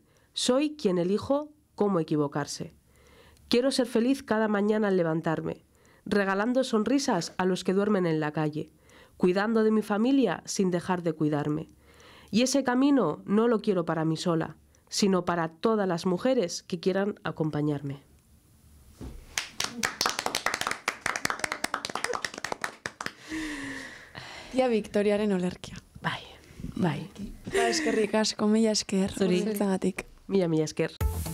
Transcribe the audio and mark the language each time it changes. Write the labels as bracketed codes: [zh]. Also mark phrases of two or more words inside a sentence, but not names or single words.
[es] Soy quien elijo cómo equivocarse. Quiero ser feliz cada mañana al levantarme, regalando sonrisas a los que duermen en la calle, cuidando de mi familia sin dejar de cuidarme. Y ese camino no lo quiero para mí sola, sino para todas las mujeres que quieran acompañarme. [eu] Tia Victoriaren olerkia. Bai. Eskerrik asko, mila esker. Zuri. Zuri. Mila esker.